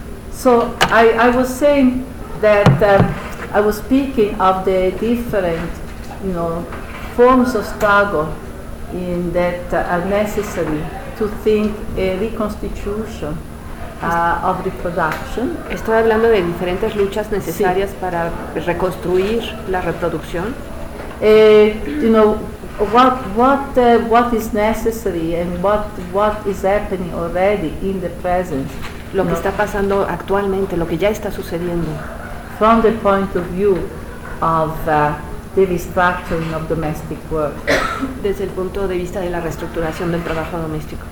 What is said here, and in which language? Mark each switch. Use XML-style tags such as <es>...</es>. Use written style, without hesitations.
<en>So I was saying that I was speaking of the different, you know, forms of struggle in that are necessary to think a reconstitution of the production.</en> <es>Estoy hablando de diferentes luchas necesarias sí. para reconstruir la reproducción.</es> <en>You know, what is necessary and what is happening already in the present.</en> <es>Lo que está pasando actualmente, lo que ya está sucediendo.</es> <en>From the point of view of the restructuring of domestic work.</en> <es>Desde el punto de vista de la reestructuración del trabajo doméstico.</es>